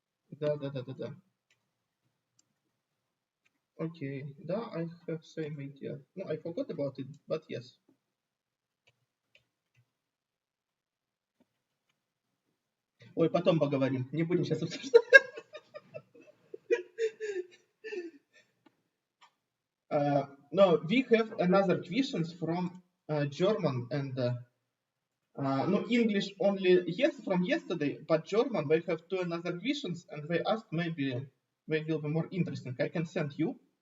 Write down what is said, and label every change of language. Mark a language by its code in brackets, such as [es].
[ru] Да. [en] Okay, да, I have same idea. No, I forgot about it, but yes. [ru] Ой, потом поговорим, не будем сейчас обсуждать. [en] No, we have another questions from German and no English only yes from yesterday, but German they have 2 another questions and they ask maybe they will be more interesting. I can send you.